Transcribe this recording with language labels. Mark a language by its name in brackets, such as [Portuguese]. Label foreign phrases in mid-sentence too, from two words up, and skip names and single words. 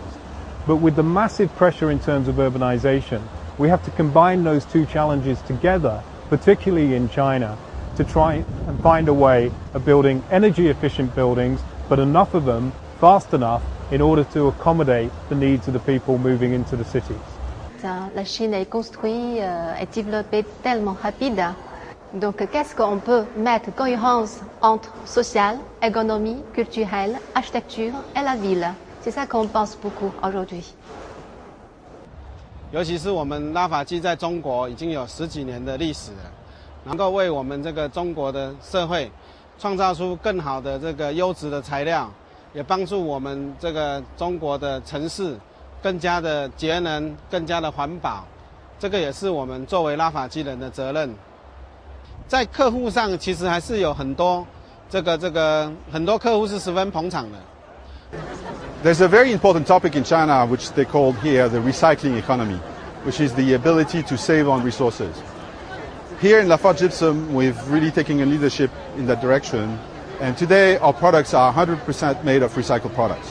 [English] But with the massive pressure in terms of urbanization, we have to combine those two challenges together, particularly in China, to try and find a way of building energy efficient buildings, but enough of them, fast enough, in order to accommodate the needs of the people moving into the cities. [French] La Chine est construite et développée tellement rapide. Donc, qu'est-ce qu'on peut mettre cohérence entre social, économie, culturelle, architecture et la ville? C'est ça qu'on pense beaucoup aujourd'hui. [Chinese] 尤其是我们拉法基在中国已经有10几年的历史了，能够为我们这个中国的社会创造出更好的这个优质的材料，也帮助我们这个中国的城市更加的节能、更加的环保。这个也是我们作为拉法基人的责任。 在客户上，其实还是有很多很多客户是十分捧场的。 [English] There's a very important topic in China, which they call here the recycling economy, which is the ability to save on resources. Here in Lafarge Gypsum, we've really taken a leadership in that direction, and today our products are 100% made of recycled products.